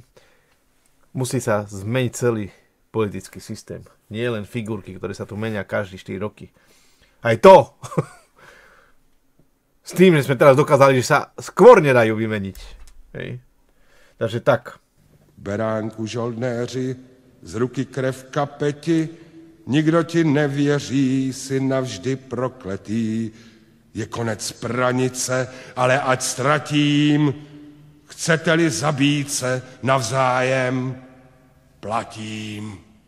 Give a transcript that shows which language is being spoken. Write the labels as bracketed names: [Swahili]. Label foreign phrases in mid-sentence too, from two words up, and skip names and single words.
[Slovak] Musí sa zmeniť celý politický systém. Nie len figurky, ktoré sa tu menia každý 4 roky. Aj to! S tým, že sme teraz dokázali, že sa skôr nedajú vymeniť. Hej. Takže tak. [Czech] Beránku žoldnéři, z ruky krev kapeti, nikdo ti nevěří, si navždy prokletý. Je konec pranice, ale ať ztratím, chcete-li zabít se navzájem, platím.